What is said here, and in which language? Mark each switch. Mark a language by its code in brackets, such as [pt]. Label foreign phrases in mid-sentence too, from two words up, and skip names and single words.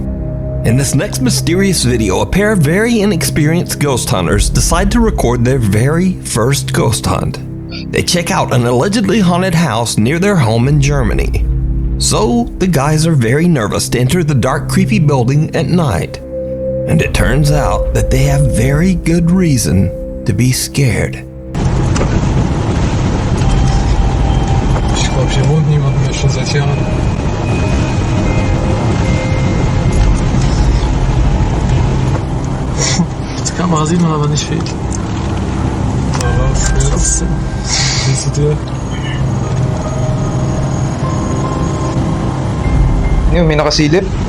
[en] In this next mysterious video, a pair of very inexperienced ghost hunters decide to record their very first ghost hunt. They check out an allegedly haunted house near their home in Germany. So, the guys are very nervous to enter the dark, creepy building at night. And it turns out that they have very good reason to be scared. [de] Ich glaube, hier wohnt niemand mehr, schon seit Jahren. Die Kamera sieht man aber nicht viel. Aber trotzdem. Siehst du dir? [tl] Yun, may nakasilip.